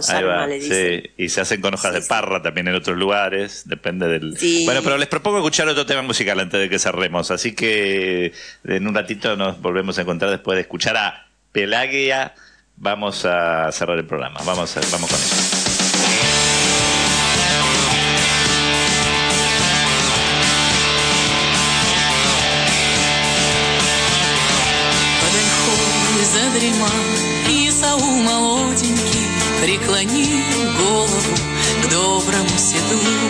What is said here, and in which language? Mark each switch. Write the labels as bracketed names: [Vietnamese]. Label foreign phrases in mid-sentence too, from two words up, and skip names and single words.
[Spanish] Sarma le dicen. Sí, y se hacen con hojas de parra también en otros lugares. Depende del... Sí. Bueno, pero les propongo escuchar otro tema musical antes de que cerremos. Así que en un ratito nos volvemos a encontrar después de escuchar a Pelagia. Vamos a cerrar el programa. Vamos con eso. [Russian] Задремал Исаул молоденький, преклонил голову к доброму седлу.